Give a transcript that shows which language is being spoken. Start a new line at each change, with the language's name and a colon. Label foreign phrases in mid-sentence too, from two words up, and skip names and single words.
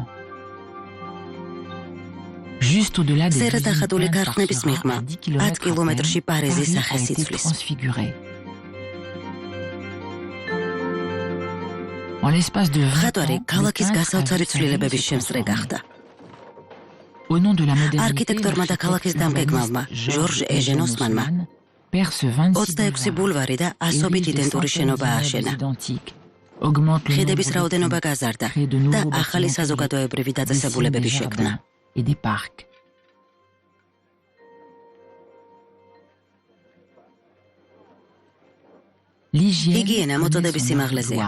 Georgian: სერას დახატული ქარხნების მიღმა 10 კილომეტრში პარიზის სახეს იცვლის. ხატვარი ქალაქის გასაოცარი ცვლილებების შემსწრე გახდა.
French: Au nom de la modernité,
Georgian: არქიტექტორმა და ქალაქის დამგეგმავმა ჟორჟ ეჟენ ოსმანმა 26 ბულვარი და ასობით იდენტური შენობა ააშენა. ხიდების რაოდენობა გაზარდა და ახალი საზოგადოებრივი დაწესებულებები შექმნა. ჰიგიენა მოწოდების სიმაღლეზეა.